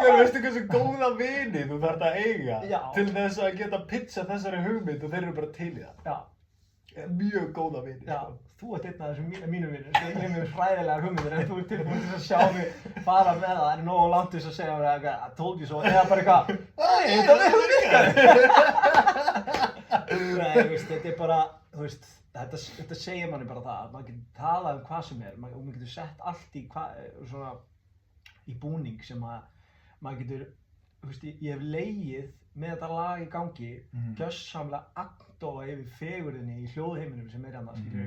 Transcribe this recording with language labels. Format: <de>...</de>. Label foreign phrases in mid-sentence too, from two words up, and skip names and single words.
<is>Veistu hversu góða vini þú þarft að eiga til þess að geta pitcha þessari hugmynd og þeir eru bara til í það. Já. Mjög góða vini. Já, þú ert einn af þessum mínum vinum. Ég hef mjög hræðilegar hugmyndir en þú ert tilbúin til að sjá mig fara með það. Það er nógu langt til þess að segja mér eitthvað,</is> <en>I told you so,</en> <is>eða bara eitthvað, Nei, veist, þetta er bara, þú veist, þetta segir manni bara það, að maður getur talað hvað sem er, og maður getur sett allt í búning sem að maður getur, þú veist, ég hef legið með þetta lag í gangi, gjörsamlega agndofa yfir fegurðinni í hljóðheiminum sem er hérna, skilurðu.</is>